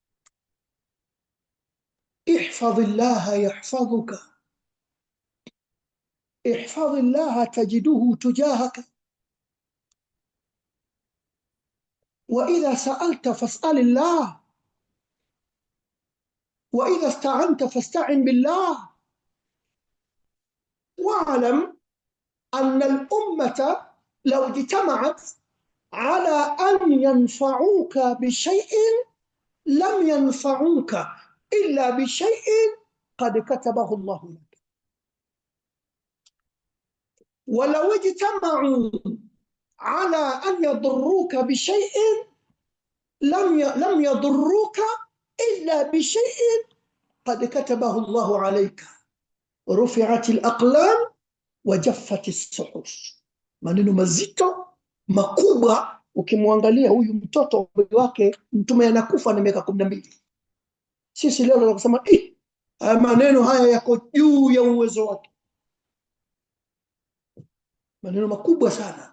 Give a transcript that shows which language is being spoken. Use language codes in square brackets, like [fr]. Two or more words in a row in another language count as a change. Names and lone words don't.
[ar] احفظ الله يحفظك احفظ الله تجده تجاهك وإذا سألت فاسأل الله وإذا استعنت فاستعن بالله, واعلم أن الأمة لو اجتمعت على أن ينفعك بشيء لم ينفعك إلا بشيء قد كتبه الله لك, ولو اجتمعوا على أن يضروك بشيء لم يضروك إلا بشيء قد كتبه الله عليك، رفعت الأقلام وجفت الصحف. [sw] Maneno mazito makubwa. Ukimwangalia huyu mtoto wake Mtume anakufa na miaka 12. Sisi leo tunaweza kusema maneno haya yako juu ya uwezo wake. Maneno makubwa sana.